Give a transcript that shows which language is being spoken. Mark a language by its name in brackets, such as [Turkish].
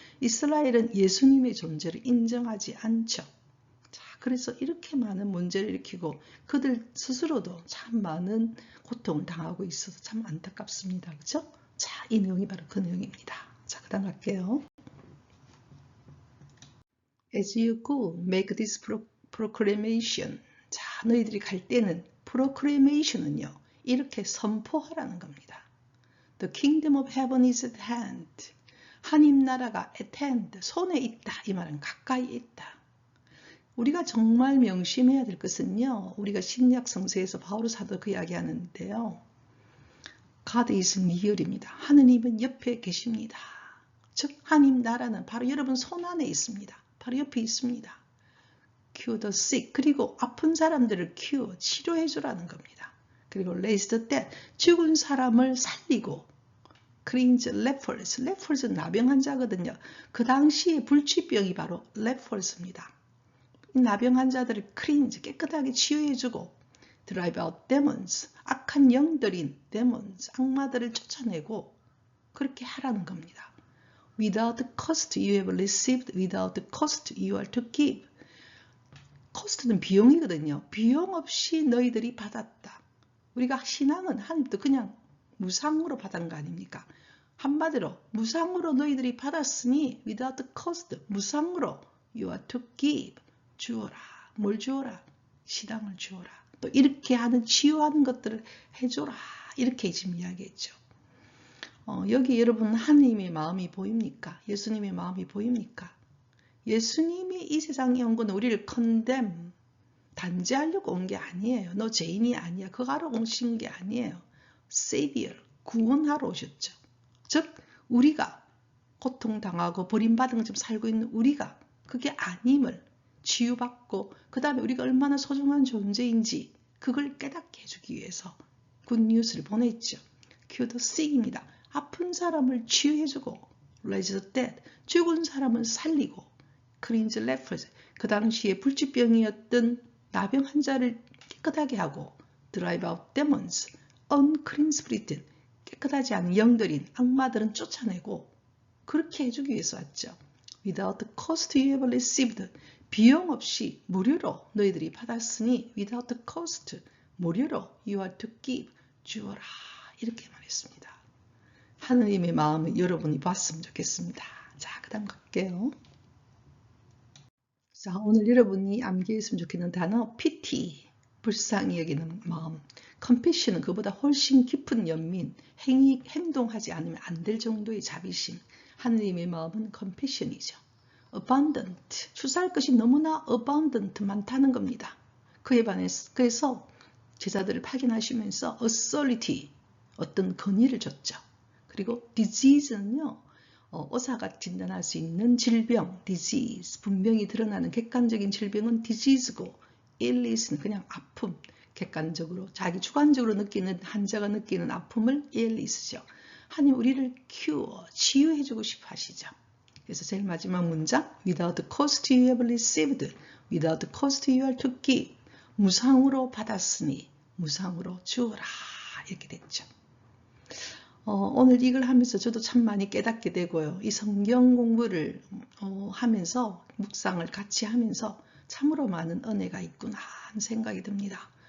[Korean] 이스라엘은 예수님의 존재를 인정하지 않죠. 자, 그래서 이렇게 많은 문제를 일으키고 그들 스스로도 참 많은 고통을 당하고 있어서 참 안타깝습니다. 그렇죠? 자, 이 내용이 바로 그 내용입니다. 자, 그 다음 갈게요. [English] As you go, make this proclamation. [Korean] 자, 너희들이 갈 때는 proclamation은요. 이렇게 선포하라는 겁니다. [English] The kingdom of heaven is at hand. [Korean] 하나님 나라가 [English] at hand, [Korean] 손에 있다. 이 말은 가까이 있다. 우리가 정말 명심해야 될 것은요. 우리가 신약 성서에서 바울 사도 그 이야기 하는데요. [English] God is near입니다. [Korean] 하느님은 옆에 계십니다. 즉 하나님 나라는 바로 여러분 손 안에 있습니다. 바로 옆에 있습니다. [English] Cure the sick. [Korean] 그리고 아픈 사람들을 cure, 치료해 주라는 겁니다. 그리고 [English] raise the dead. [Korean] 죽은 사람을 살리고 [English] cleanse lepers. [Korean] lepers 나병 환자거든요. 그 당시에 불치병이 바로 lepers입니다. 나병 환자들을 cleanse, 깨끗하게 치유해 주고 [English] drive out demons. [Korean] 악한 영들인 demons, 악마들을 쫓아내고 그렇게 하라는 겁니다. [English] Without cost you have received, without cost you are to give. [Korean] cost는 비용이거든요. 비용 없이 너희들이 받았다. 우리가 신앙은 하나님도 그냥 무상으로 받은 거 아닙니까? 한마디로 무상으로 너희들이 받았으니 [English] without cost, [Korean] 무상으로 [English] you are to give. [Korean] 주어라. 뭘 주어라? 신앙을 주어라. 또 이렇게 하는 치유하는 것들을 해줘라. 이렇게 지금 이야기했죠. 여기 여러분 하나님의 마음이 보입니까? 예수님의 마음이 보입니까? 예수님이 이 세상에 온 건 우리를 condemn, 단죄하려고 온 게 아니에요. 너 죄인이 아니야. 그거 하러 오신 게 아니에요. Savior, 구원하러 오셨죠. 즉 우리가 고통당하고 버림받은 것처럼 살고 있는 우리가 그게 아님을 치유받고 그 다음에 우리가 얼마나 소중한 존재인지 그걸 깨닫게 해주기 위해서 굿뉴스를 보냈죠. [English] Cure the sick입니다. [Korean] 아픈 사람을 치유해주고 [English] raise the dead, [Korean] 죽은 사람을 살리고 [English] cleanse lepers, [Korean] 그 당시에 불치병이었던 나병 환자를 깨끗하게 하고 [English] drive out demons, unclean spirit, [Korean] 깨끗하지 않은 영들인 악마들은 쫓아내고 그렇게 해주기 위해서 왔죠. [English] Without cost you have received, [Korean] 비용 없이 무료로 너희들이 받았으니 [English] without cost, [Korean] 무료로 [English] you are to give, [Korean] 주어라. 이렇게 말했습니다. 하느님의 마음을 여러분이 봤으면 좋겠습니다. 자, 그 다음 갈게요. 자, 오늘 여러분이 암기했으면 좋겠는 단어 pity, 불쌍히 여기는 마음. compassion은 그보다 훨씬 깊은 연민, 행동하지 않으면 안 될 정도의 자비심. 하느님의 마음은 compassion이죠. abundant, 추수할 것이 너무나 abundant, 많다는 겁니다. 그에 반해서 그래서 제자들을 파견하시면서 authority, 어떤 권위를 줬죠. 그리고 disease는요, 의사가 진단할 수 있는 질병, disease, 분명히 드러나는 객관적인 질병은 disease고 illness는 그냥 아픔, 객관적으로 자기 주관적으로 느끼는 환자가 느끼는 아픔을 illness죠. 하나님 우리를 cure, 치유해주고 싶어 하시죠. 그래서 제일 마지막 문장 [English] without cost you have received, without cost you are to give. [Korean] 무상으로 받았으니 무상으로 주어라. 이렇게 됐죠. 오늘 이걸 하면서 저도 참 많이 깨닫게 되고요. 이 성경 공부를 하면서 묵상을 같이 하면서 참으로 많은 은혜가 있구나 하는 생각이 듭니다.